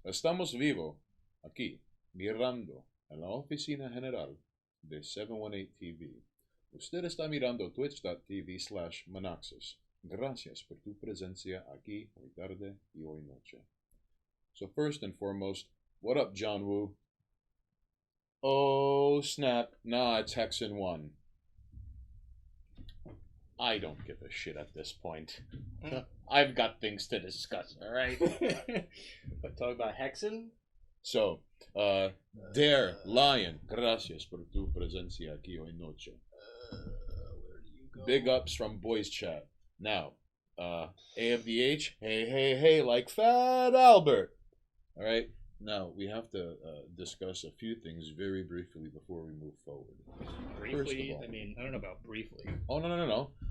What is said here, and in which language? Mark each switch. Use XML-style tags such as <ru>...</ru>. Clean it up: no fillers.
<es>Estamos vivo aquí, mirando en la oficina general de 718 TV. Usted está mirando twitch.tv/Manaxis. Gracias por tu presencia aquí hoy tarde y hoy noche.</es> <en>So first and foremost, what up, John Woo? Oh, snap. Nah, it's Hexen 1. I don't give a shit at this point. I've got things to discuss, alright? But talk about Hexen?</en> <es>So, Dare, Lion, gracias por tu presencia aquí hoy noche.</es> <en>Where do you go? Big ups from Boys Chat. Now, AFDH, hey, like Fat Albert. Alright, now we have to discuss a few things very briefly before we move forward. Briefly? all- I mean, I don't know about briefly. Oh, no.</en>